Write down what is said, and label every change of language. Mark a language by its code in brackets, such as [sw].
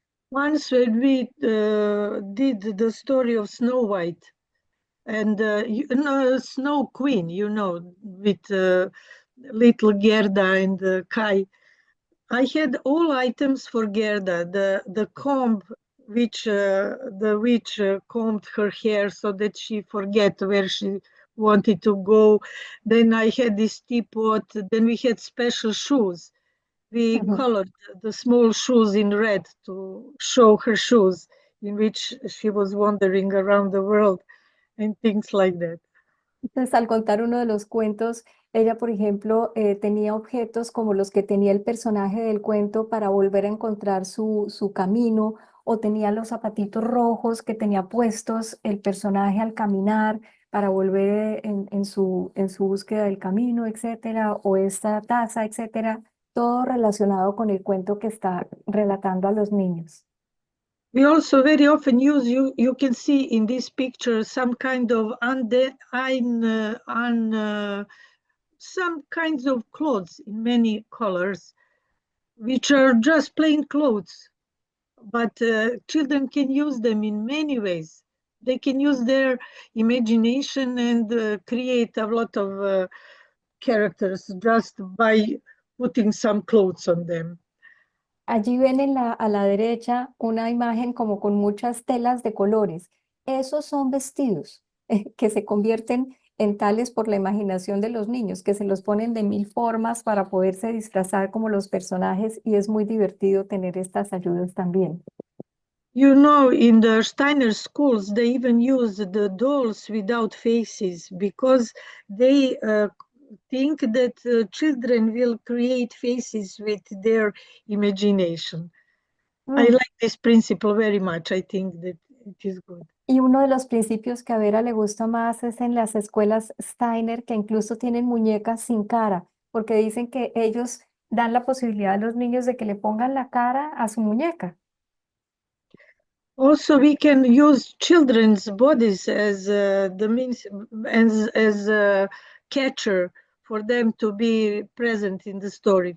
[en] Once when we did the story of Snow White and Snow Queen, with little Gerda and Kai, I had all items for Gerda, the comb which the witch combed her hair so that she forget where she wanted to go. Then I had this teapot. Then we had special shoes. We colored the small shoes in red to show her shoes in which she was wandering around the world and things like that. [es] Entonces, al contar uno de los cuentos, ella, por ejemplo, tenía objetos como los que tenía el personaje del cuento para volver a encontrar su camino, o tenía los zapatitos rojos que tenía puestos el personaje al caminar para volver en su búsqueda del camino, etcétera, o esta taza, etcétera, todo relacionado con el cuento que está relatando a los niños. [en] We also very often use, you can see in this picture some kind of some kinds of clothes in many colors, which are just plain clothes, but children can use them in many ways. They can use their imagination and create a lot of characters just by putting some clothes on them. [es] Allí ven a la derecha una imagen como con muchas telas de colores. Esos son vestidos que se convierten en tales por la imaginación de los niños, que se los ponen de mil formas para poderse disfrazar como los personajes y es muy divertido tener estas ayudas también. [en] You know, in the Steiner schools, they even use the dolls without faces because they think that children will create faces with their imagination. I Mm. like this principle very much. I think that it is good. [es] Y uno de los principios que a Vera le gusta más es en las escuelas Steiner, que incluso tienen muñecas sin cara, porque dicen que ellos dan la posibilidad a los niños de que le pongan la cara a su muñeca. [en] Also, we can use children's bodies as the means as a catcher for them to be present in the story.